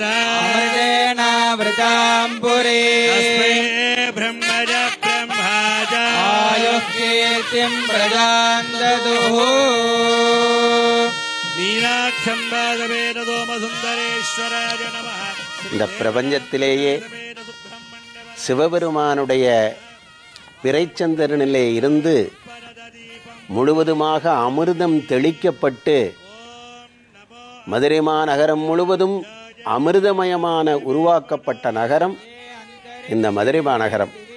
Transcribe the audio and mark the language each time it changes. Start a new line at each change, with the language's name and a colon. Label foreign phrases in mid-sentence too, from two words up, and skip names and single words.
Sanskrit: अमृतेनावृताम्बुरे तस्मै ब्रह्मज ब्रह्माज आयुः कीर्तिं प्रदान् ददुः मीनाक्षं वादवेदसोमसुन्दरेश्वराय नमः
Tamil: இந்த பிரபஞ்சத்திலேயே சிவபெருமானுடைய பிறைச்சந்திரனிலே இருந்து முழுவதுமாக அமிர்தம் தெளிக்கப்பட்டு மதுரை மாநகரம் முழுவதும் அமிர்தமயமான உருவாக்கப்பட்ட நகரம் இந்த மதுரை மாநகரம்.